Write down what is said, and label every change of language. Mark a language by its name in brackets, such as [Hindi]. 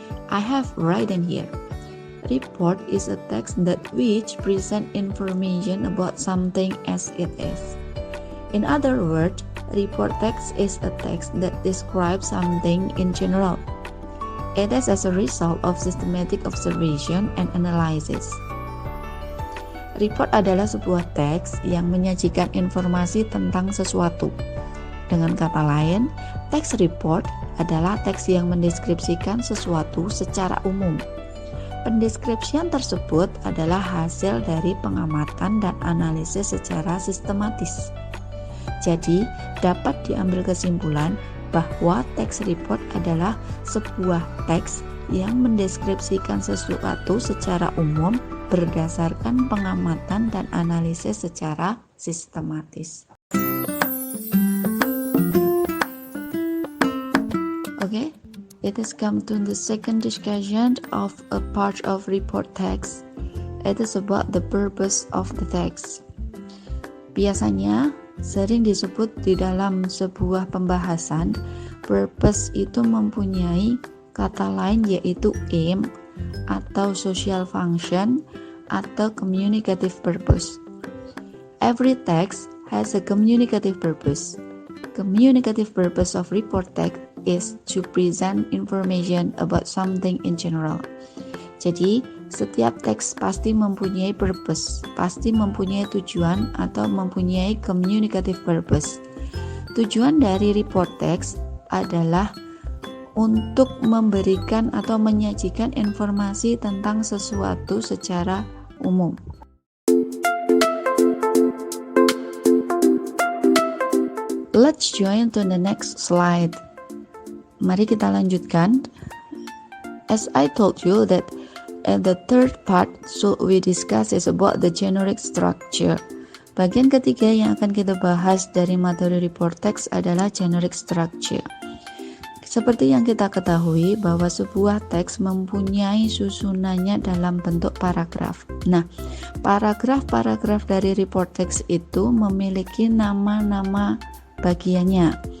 [English] I have written here. Report is a text that which present information about something as it is. In other words, report text is a text that describes something in general. It is as a result of systematic observation and analysis. [Indonesian] Report adalah sebuah teks yang menyajikan informasi tentang sesuatu. Dengan kata lain, teks report adalah teks yang mendeskripsikan sesuatu secara umum. Pendeskripsian tersebut adalah hasil dari pengamatan dan analisis secara sistematis. Jadi, dapat diambil kesimpulan bahwa teks report adalah sebuah teks yang mendeskripsikan sesuatu secara umum berdasarkan pengamatan dan analisis secara sistematis. [English] Okay, it has come to the second discussion of a part of report text. It is about the purpose of the text. [Indonesian] Biasanya sering disebut di dalam sebuah pembahasan, purpose itu mempunyai kata lain yaitu aim atau social function atau communicative purpose. [English] Every text has a communicative purpose. Communicative purpose of report text is to present information about something in general. [Indonesian] Jadi, setiap teks pasti mempunyai purpose, pasti mempunyai tujuan atau mempunyai communicative purpose. Tujuan dari report text adalah untuk memberikan atau menyajikan informasi tentang sesuatu secara umum. [English] Let's join to the next slide. [Indonesian] Mari kita lanjutkan. [English] As I told you that the third part so we discuss is about the generic structure. [Indonesian] Bagian ketiga yang akan kita bahas dari materi report text adalah generic structure. Seperti yang kita ketahui bahwa sebuah teks mempunyai susunannya dalam bentuk paragraf. Nah, paragraf-paragraf dari report text itu memiliki nama-nama bagiannya.